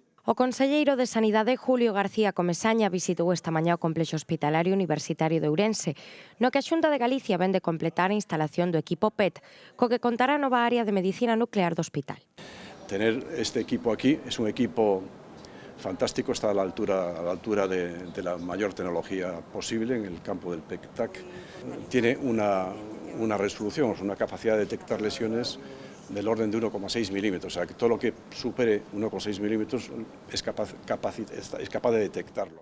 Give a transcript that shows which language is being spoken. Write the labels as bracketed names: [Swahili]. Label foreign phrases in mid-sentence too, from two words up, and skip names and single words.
[Galician] O conselleiro de Sanidade, Julio García Comesaña, visitou esta mañá o complexo hospitalario universitario de Ourense, no que a Xunta de Galicia vén de completar a instalación do equipo PET, co que contará a nova área de medicina nuclear do hospital. [Spanish] Tener este equipo aquí es un equipo fantástico, está a la altura de la mayor tecnología posible en el campo del PET-TAC. Tiene una resolución, una capacidad de detectar lesiones del orden de 1,6 milímetros, o sea que todo lo que supere 1,6 milímetros es capaz de detectarlo.